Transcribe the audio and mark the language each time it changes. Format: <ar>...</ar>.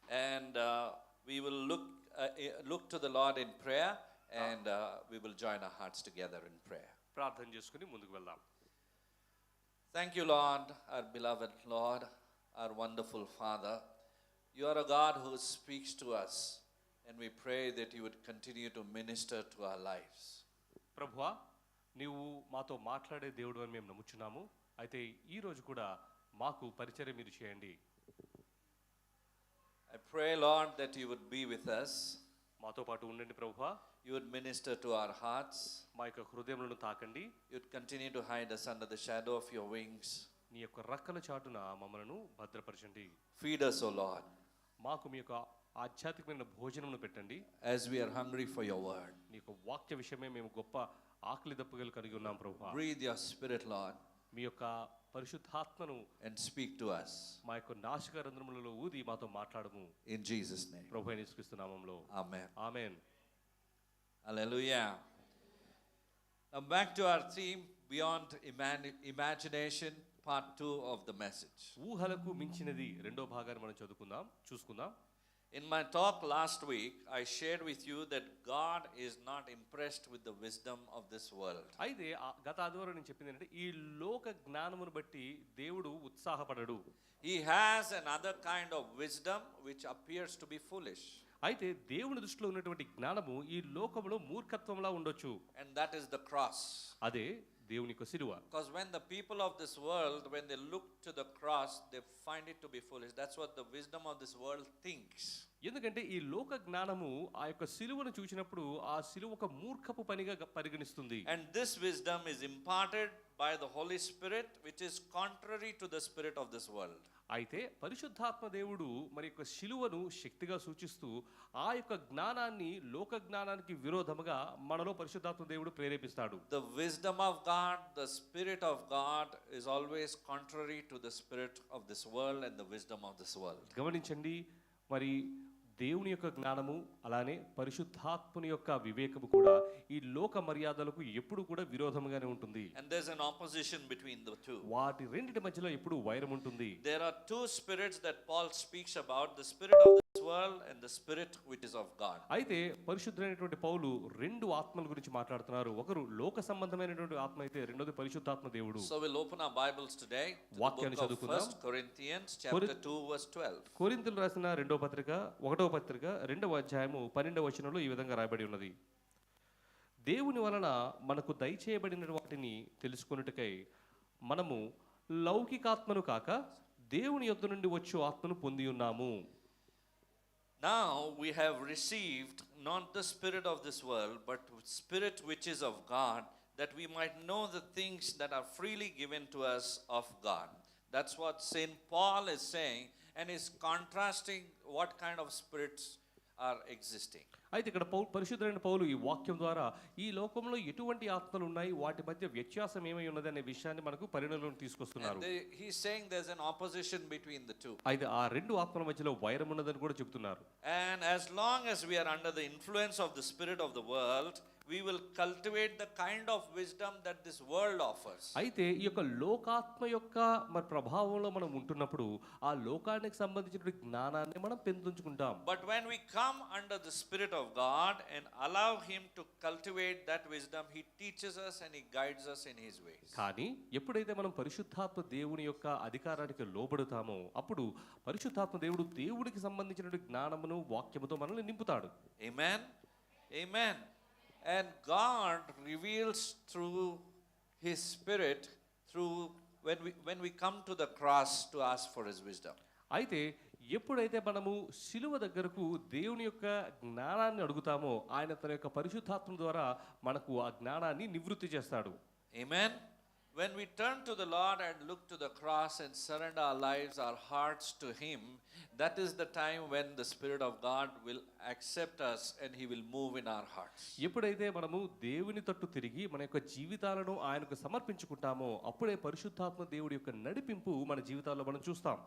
<en>And we will look to the Lord in prayer, and we will join our hearts together in prayer.</en> <te>ప్రార్థన చేసుకుని ముందుకు వెళ్దాం.</te> <en>Thank you, Lord, our beloved Lord, our wonderful Father. You are a God who speaks to us, and we pray that you would continue to minister to our lives.</en> <te>ప్రభువా, నీవు మాతో మాట్లాడే దేవుడు అని మేము నమ్ముచున్నాము. అయితే ఈ రోజు కూడా మాకు పరిచర్య మీరు చేయండి.</te> <en>I pray, Lord, that you would be with us.</en> <te>మాతో పాటు ఉండండి ప్రభువా.</te> <en>You would minister to our hearts.</en> <te>మా యొక్క హృదయములను తాకండి.</te> <en>You would continue to hide us under the shadow of your wings.</en> <te>నీ యొక్క రెక్కల చాటున మమ్మలను భద్రపరచండి.</te> <en>Feed us, O Lord.</en> <te>మాకు మీ యొక్క ఆధ్యాత్మికమైన భోజనమును పెట్టండి.</te> <en>As we are hungry for your word.</en> <te>నీ యొక్క వాక్య విషయమే మేము గొప్ప ఆకలి దప్పుగలు కలిగి ఉన్నాం ప్రభువా.</te> <en>Breathe your spirit, Lord,</en> <te>మీ యొక్క పరిశుద్ధాత్మను</te> <en>and speak to us.</en> <te>మా యొక్క నాసికా రంధ్రములలో ఊది మాతో మాట్లాడము.</te> <en>In Jesus' name.</en> <te>ప్రభువైన యేసుక్రీస్తు నామములో.</te> <en>Amen.</en> <te>Amen.</te> <en>Hallelujah. Now back to our theme, Beyond Imagination, part 2 of the message.</en> <te>ఊహలకు మించినది రెండో భాగాన్ని మనం చూసుకుందాం.</te> <en>In my talk last week, I shared with you that God is not impressed with the wisdom of this world.</en> <te>అయితే గత ఆదివారం నేను చెప్పింది ఏంటంటే ఈ లోక జ్ఞానమును బట్టి దేవుడు ఉత్సాహపడడు.</te> <en>He has another kind of wisdom which appears to be foolish.</en> <te>అయితే దేవుని దృష్టిలో ఉన్నటువంటి జ్ఞానము ఈ లోకంలో మూర్ఖత్వంలా ఉండొచ్చు.</te> <en>And that is the cross.</en> <te>అదే దేవుని యొక్క శిలువ.</te> <en>Because when the people of this world, when they look to the cross, they find it to be foolish. That's what the wisdom of this world thinks.</en> <te>ఎందుకంటే ఈ లోక జ్ఞానము ఆ యొక్క శిలువను చూసినప్పుడు ఆ శిలువ ఒక మూర్ఖపు పనిగా పరిగణిస్తుంది.</te> <en>And this wisdom is imparted by the Holy Spirit, which is contrary to the spirit of this world.</en> <te>అయితే పరిశుద్ధాత్మ దేవుడు మరి యొక్క శిలువను శక్తిగా సూచిస్తూ ఆ యొక్క జ్ఞానాన్ని లోక జ్ఞానానికి విరోధముగా మనలో పరిశుద్ధాత్మ దేవుడు ప్రేరేపిస్తాడు.</te> <en>The wisdom of God, the spirit of God is always contrary to the spirit of this world and the wisdom of this world.</en> <te>గమనించండి, మరి దేవుని యొక్క జ్ఞానము అలానే పరిశుద్ధాత్మని యొక్క వివేకము కూడా ఈ లోక మర్యాదలకు ఎప్పుడు కూడా విరోధముగానే ఉంటుంది.</te> <en>And there's an opposition between the two.</en> <te>వాటి రెండిటి మధ్యలో ఎప్పుడు వైరం ఉంటుంది.</te> <en>There are two spirits that Paul speaks about, the spirit of this world and the spirit which is of God.</en> <te>అయితే పరిశుద్ధమైనటువంటి పౌలు రెండు ఆత్మల గురించి మాట్లాడుతున్నారు. ఒకరు లోక సంబంధమైనటువంటి ఆత్మ అయితే రెండోది పరిశుద్ధాత్మ దేవుడు.</te> <en>So we'll open our Bibles today to the book of 1 Corinthians chapter 2 verse 12.</en> <te>కొరింథీయులు రాసిన రెండవ పత్రిక 2వ అధ్యాయము 12వ వచనంలో ఈ విధంగా రాయబడి ఉన్నది. దేవుని వలన మనకు దయచేయబడిన వాటిని తెలుసుకొనుటకై మనము లౌకికాత్మను కాక దేవుని యొద్ద నుండి వచ్చు ఆత్మను పొంది ఉన్నాము.</te> <en>Now we have received not the spirit of this world, but spirit which is of God, that we might know the things that are freely given to us of God. That's what Saint Paul is saying, and is contrasting what kind of spirits are existing.</en> <te>అయితే ఇక్కడ పరిశుద్ధమైన పౌలు ఈ వాక్యం ద్వారా ఈ లోకంలో ఎటువంటి ఆత్మలు ఉన్నాయి, వాటి మధ్య వ్యత్యాసం ఏమై ఉన్నది అనే విషయాన్ని మనకు పరిగణలోకి తీసుకొస్తున్నారు.</te> <en>He's saying there's an opposition between the two.</en> <te>అయితే ఆ రెండు ఆత్మల మధ్యలో వైరం ఉన్నదని కూడా చెప్తున్నారు.</te> <en>And as long as we are under the influence of the spirit of the world, we will cultivate the kind of wisdom that this world offers.</en> <te>అయితే ఈ యొక్క లోకాత్మ యొక్క మరి ప్రభావంలో మనం ఉంటున్నప్పుడు ఆ లోకానికి సంబంధించిన జ్ఞానాన్ని మనం పెంచుకుంటాం.</te> <en>But when we come under the spirit of God and allow him to cultivate that wisdom, he teaches us and he guides us in his ways.</en> <te>కానీ ఎప్పుడైతే మనం పరిశుద్ధాత్మ దేవుని యొక్క అధికారానికి లోబడతామో అప్పుడు పరిశుద్ధాత్మ దేవుడు దేవుడికి సంబంధించిన జ్ఞానమును వాక్యముతో మనల్ని నింపుతాడు.</te> <en>Amen. Amen. And God reveals through his spirit through when we come to the cross to ask for his wisdom.</en> <te>అయితే ఎప్పుడైతే మనము శిలువ దగ్గరకు దేవుని యొక్క జ్ఞానాన్ని అడుగుతామో ఆయన తన యొక్క పరిశుద్ధాత్మ ద్వారా మనకు ఆ జ్ఞానాన్ని నివృత్తి చేస్తాడు.</te> <en>Amen. When we turn to the Lord and look to the cross and surrender our lives, our hearts to him, that is the time when the Spirit of God will accept us and he will move in our hearts.</en> <te>ఎప్పుడైతే మనము దేవుని తట్టు తిరిగి మన యొక్క జీవితాలను ఆయనకు సమర్పించుకుంటామో అప్పుడే పరిశుద్ధాత్మ దేవుడి యొక్క నడిపింపు మన జీవితాల్లో మనం చూస్తాం.</te>